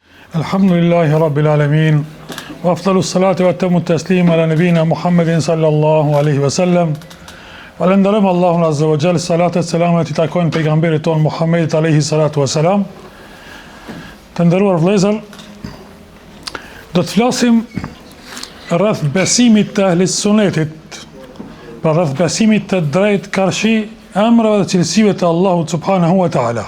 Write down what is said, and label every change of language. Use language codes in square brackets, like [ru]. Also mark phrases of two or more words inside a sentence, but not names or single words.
[ar] الحمد لله رب العالمين وأفضل الصلاة وأتم التسليم على نبينا محمد صلى الله عليه وسلم. [sq] Falenderojmë Allahun [ar] عز وجل, [sq] salatet e selamet i takojnë pejgamberit ton Muhammedit [ar] عليه الصلاة والسلام. [sq] Të nderuar vëllezër, do të flasim rreth besimit të ehlis sunetit, pra rreth besimit të drejtë karshi emrave dhe cilësive të Allahut [ar] سبحانه وتعالى.